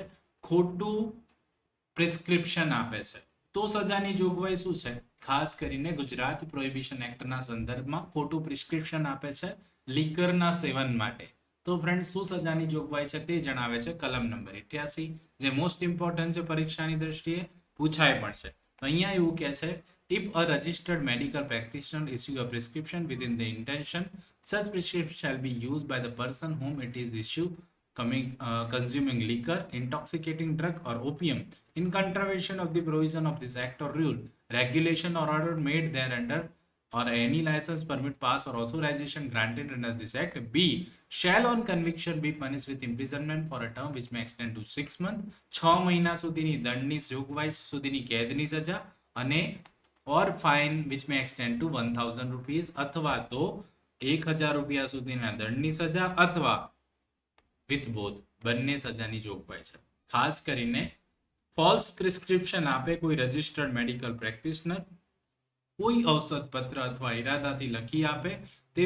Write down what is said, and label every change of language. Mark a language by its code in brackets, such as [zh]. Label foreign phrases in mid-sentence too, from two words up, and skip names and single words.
[gu] ખોટું પ્રિસ્ક્રિપ્શન આપે છે. તો સજાની જોગવાઈ શું છે? ખાસ કરીને ગુજરાત પ્રોહિબિશન એક્ટના સંદર્ભમાં ખોટું પ્રિસ્ક્રિપ્શન આપે છે લીકરના સેવન માટે. તો ફ્રેન્ડ શું સજાની જોગવાઈ છે તે જણાવે છે કલમ નંબર 88, જે [en] most important [gu] છે પરીક્ષાની દ્રષ્ટિએ, પૂછાય પણ છે. તો અહીંયા એવું કહે છે, [en] if a registered medical practitioner issue a prescription within the intention, such prescription shall be used by the person whom it is issued consuming liquor, intoxicating drug or opium in contravention of the provision of this act or rule, regulation or order made thereunder, or any license, permit, pass or authorization granted under this act. B, shall on conviction be punished with imprisonment for a term which may extend to 6 months, [gu] 6 મહિના સુધીની દંડની જોગવાઈ સુધીની કેદની સજા, અને [en] or fine which may extend to 1000 rupees, [gu] અથવા તો 1000 રૂપિયા સુધીના દંડની સજા, અથવા [en] with both, [gu] બંને સજાની જોગવાઈ છે. ખાસ કરીને [en] false prescription [gu] આપે કોઈ [en] registered medical practitioner, [gu] કોઈ ઔષધ પત્ર અથવા ઈરાદાથી લખી આપે, તે